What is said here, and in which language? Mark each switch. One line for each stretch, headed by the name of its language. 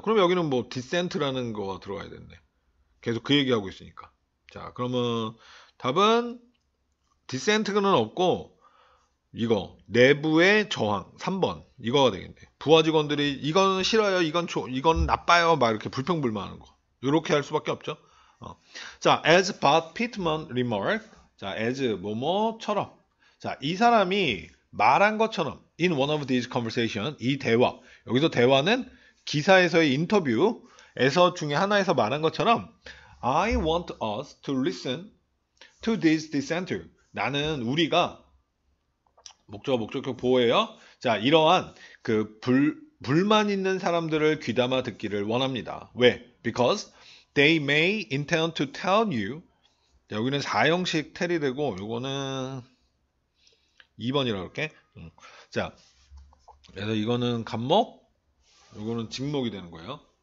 Korean: 그럼 여기는 뭐 dissent라는 거가 들어가야 되네. 계속 그 얘기하고 있으니까. 자, 그러면 답은 dissent는 없고 이거 내부의 저항 3번 이거가 되겠네. 부하 직원들이 이건 싫어요, 이건 나빠요, 막 이렇게 불평불만하는 거. 이렇게 할 수밖에 없죠.
English: 자, as Bob Pittman remarked.
Korean: 자, as 뭐뭐처럼. 자, 이 사람이 말한 것처럼
English: in one of these conversation
Korean: 이 대화. 여기서 대화는 기사에서의 인터뷰에서 중에 하나에서 말한 것처럼
English: I want us to listen to this dissenter.
Korean: 나는 우리가 목적격 보호예요. 자, 이러한 그 불만 있는 사람들을 귀담아 듣기를 원합니다. 왜?
English: Because they may intend to tell you.
Korean: 자, 여기는 4형식 텔이 되고 요거는 2번이라고 할게. 자, 그래서 이거는 간목, 요거는 직목이 되는 거예요.